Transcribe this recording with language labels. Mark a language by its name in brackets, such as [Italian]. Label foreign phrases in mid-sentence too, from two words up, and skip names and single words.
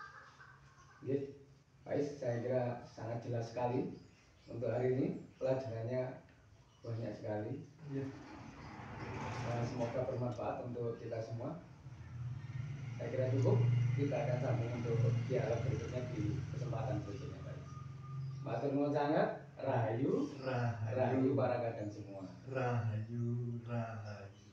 [Indonesian] Baik, saya kira sangat jelas sekali untuk hari ini. Pelajarannya banyak sekali. Semoga bermanfaat untuk kita semua. Saya kira cukup. Kita akan sambung untuk dialog berikutnya di kesempatan berikutnya. [Javanese] Matur nuwun sangat. Rahayu, rahayu para kadang semua. Rahayu, rahayu.